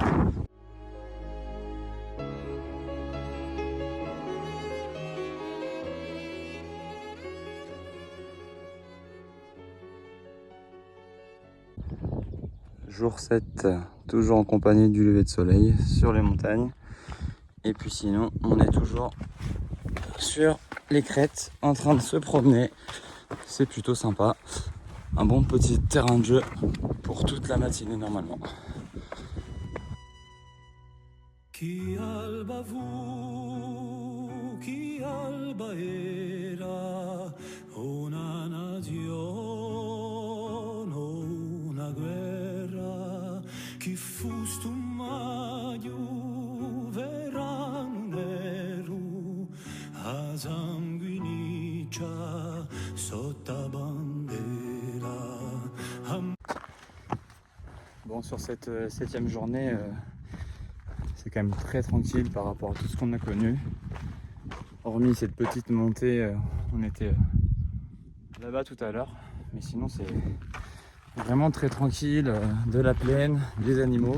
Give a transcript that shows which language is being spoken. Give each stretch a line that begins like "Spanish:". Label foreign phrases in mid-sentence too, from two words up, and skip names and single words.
French: Jour 7, toujours en compagnie du lever de soleil sur les montagnes. Et puis sinon, on est toujours sur les crêtes en train de se promener. C'est plutôt sympa. Un bon petit terrain de jeu pour toute la matinée normalement.
Corsican: Chi alba fu, chi alba era, una nazione, una guerra, chi fu stu maio, verano nero, a sanguiniccia, sotto bandera.
French: Bon, sur cette 7e journée, c'est quand même très tranquille par rapport à tout ce qu'on a connu. Hormis cette petite montée, on était là-bas tout à l'heure. Mais sinon, c'est vraiment très tranquille, de la plaine, des animaux.